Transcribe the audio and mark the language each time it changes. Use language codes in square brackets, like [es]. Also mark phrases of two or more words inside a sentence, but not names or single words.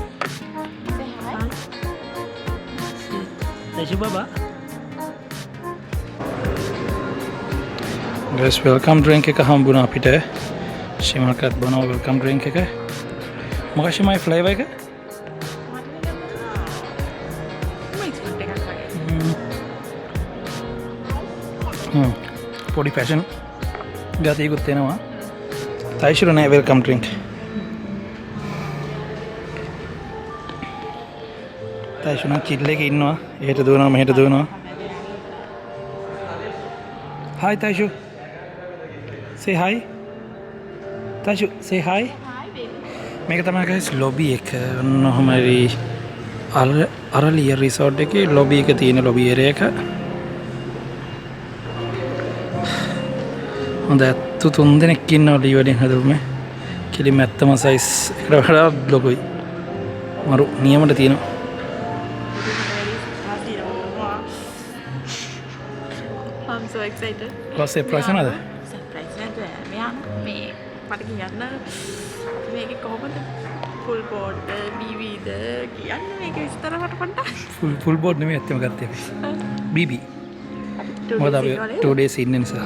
[en] Say hi. Taisha Baba. [si] Yes, [en] welcome drink [si] එක හම්බුණා අපිට. ශිමල්කත් බොනවා [en] welcome drink [si] එක. මොකක්ද ශිමයි flavour එක? පොඩි fashion ගතියකුත් එනවා. තයිෂුර නෑ [en] welcome drink. [si] තයිෂුර නම් chill එකේ ඉන්නවා. එහෙට දුවනවා මෙහෙට දුවනවා. [en] Hi Taishu. Say hi. Taishu, say hi. Hi baby. [si] මේක තමයි guys lobby එක. ඔන්නෝමරි අරලිය resort එකේ lobby එක තියෙන [en] lobby area [si] එක. හොඳ ඇත්තු 3 දෙනෙක් ඉන්නවා ඩීවඩින් හදුමේ. කිලිම ඇත්තම size එකට වඩා ලොකුයි. මරු නියමට තියෙනවා. [en] I'm so excited. [si] කොහොමද surprise නේද? Surprise නේද? මෙයා මේ මට කියන්න මේක කොහොමද [en] full board BB [si] ද කියන්න මේක විස්තර මට පොඩ්ඩක්. [en] full board [si] නෙමෙයි ඇත්තම ගත්තේ අපි. BB. මොකද අපි 2 days ඉන්න නිසා.